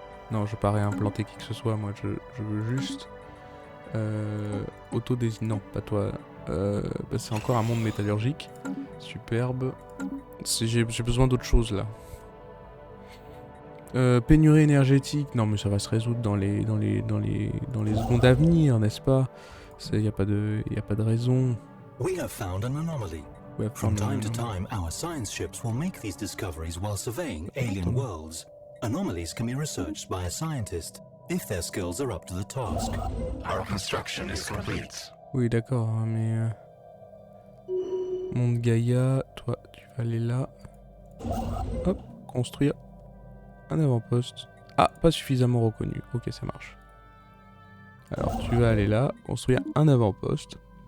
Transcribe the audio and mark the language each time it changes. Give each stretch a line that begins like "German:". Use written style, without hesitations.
French: Non, je veux pas réimplanter qui que ce soit, moi. Je veux juste... Auto-désignant, pas toi. Bah, c'est encore un monde métallurgique. Superbe. J'ai besoin d'autre chose là. Pénurie énergétique, non mais ça va se résoudre dans les secondes à venir, n'est-ce pas? Y a pas de raison.
English: We have found an anomaly. From time to time, our science ships will make these discoveries while surveying alien worlds. Anomalies can be researched by a scientist if their skills are up to the task. Our construction is complete.
French: Oui, d'accord, hein, mais monde Gaïa, toi, tu vas aller là. Hop, construire. Un avant-poste. Ah, pas suffisamment reconnu. Ok, ça marche. Alors, tu vas aller là, construire un avant-poste.